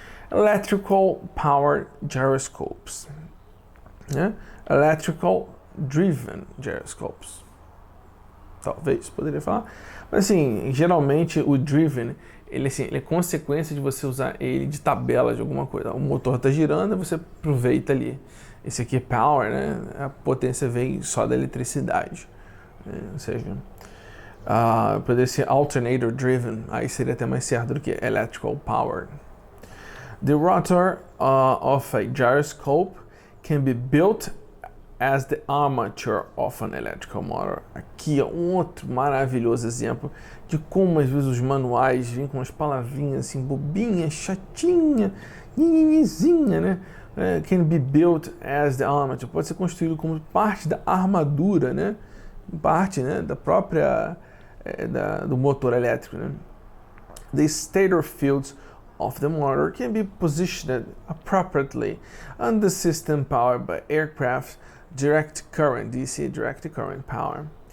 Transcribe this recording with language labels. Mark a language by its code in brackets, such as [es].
[en] Electrical powered gyroscopes, né? Electrical driven gyroscopes. [pt] Talvez poderia falar, mas assim, geralmente o driven, ele é consequência de você usar ele de tabela de alguma coisa. O motor está girando, você aproveita ali. Esse aqui é power, né? A potência vem só da eletricidade, né? Ou seja, poderia ser [en] alternator driven, [pt] aí seria até mais certo do que [en] electrical powered. The rotor of a gyroscope can be built as the armature of an electrical motor. [pt] Aqui é um outro maravilhoso exemplo de como às vezes os manuais vêm com umas palavrinhas assim, bobinha, chatinha, nhenhenhezinha, né? [en] Can be built as the armature. [pt] Pode ser construído como parte da armadura, né? Parte, né, da própria do motor elétrico, né? [en] The stator fields of the motor can be positioned appropriately on the system powered by aircraft direct current, DC, direct current power.